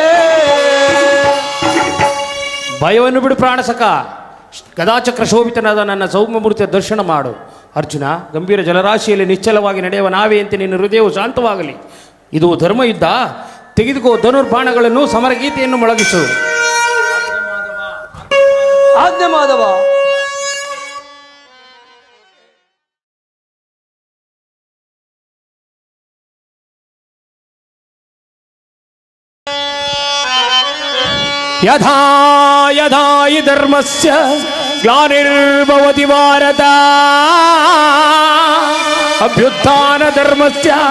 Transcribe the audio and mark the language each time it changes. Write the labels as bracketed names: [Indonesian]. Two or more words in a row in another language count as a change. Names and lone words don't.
[Kannada] ಭಯವನ್ನು ಬಿಡು ಪ್ರಾಣಸಕ, ಗದಾಚಕ್ರ ಶೋಭಿತನಾದ ನನ್ನ ಸೌಮ್ಯಮೂರ್ತಿಯ ದರ್ಶನ ಮಾಡು. ಅರ್ಜುನ, ಗಂಭೀರ ಜಲರಾಶಿಯಲ್ಲಿ ನಿಶ್ಚಲವಾಗಿ ನಡೆಯುವ ನಾವೆಯಂತೆ ನಿನ್ನ ಹೃದಯವು ಶಾಂತವಾಗಲಿ. ಇದು ಧರ್ಮಯುದ್ಧ. ತೆಗೆದುಕೋ ಧನುರ್ಬಾಣಗಳನ್ನು, ಸಮರಗೀತೆಯನ್ನು ಮೊಳಗಿಸು. ಆಜ್ಞೆ ಮಾಧವ. [Sanskrit] ಯಥಾ ಯಥಾ ಹಿ ಧರ್ಮಸ್ಯ ಗ್ಲಾನಿರ್ಭವತಿ ಭಾರತ ಅಭ್ಯುತ್ಥಾನ ಧರ್ಮಸ್ಯ